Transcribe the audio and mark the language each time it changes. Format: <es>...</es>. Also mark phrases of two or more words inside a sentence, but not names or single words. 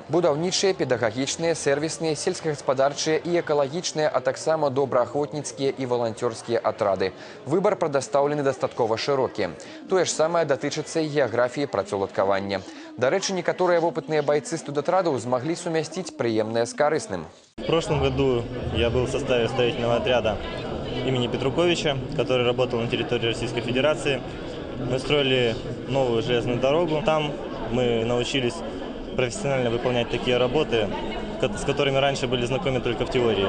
<be>Будаўнічыя, педагагічныя, сервісныя, сельскагаспадарчыя і экалагічныя, а таксама добраахвотніцкія і валанцёрскія атрады. Выбар прадастаўлены дастаткова шырокі. Тое ж самае датычыцца і геаграфіі працаўладкавання. Дарэчы, некаторыя опытныя бойцы студатрадаў змаглі сумясціць прыемнае з карысным.</be> <ru>В прошлом году я был в составе строительного отряда имени Петруковича, который работал на территории Российской Федерации. Мы строили новую железную дорогу. Там мы научились профессионально выполнять такие работы, с которыми раньше были знакомы только в теории.</ru>